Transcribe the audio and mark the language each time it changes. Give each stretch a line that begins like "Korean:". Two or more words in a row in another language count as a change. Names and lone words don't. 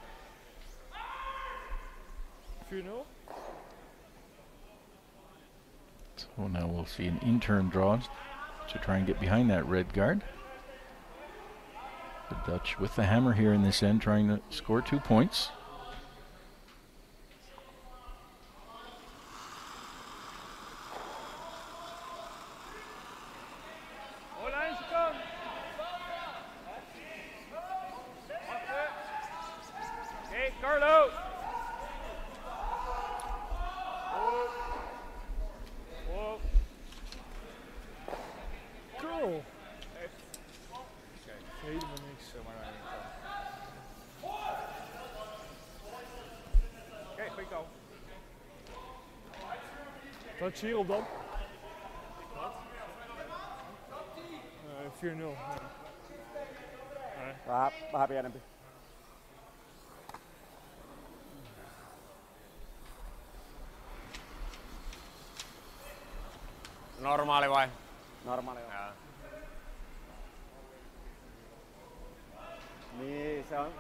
English: 4-0. So now we'll see an in-turn draw to try and get behind that red guard. The Dutch with the hammer here in this end, trying to score 2 points. Hey, Carlo! Cool.
Dutch: Helemaal niks. Oké, goeie goal. Wat is hierop dan? Wat? 4-0.
Finnish: Vähän pienempi. Normaali vai? Normaali on. Jaa. Niin, se on.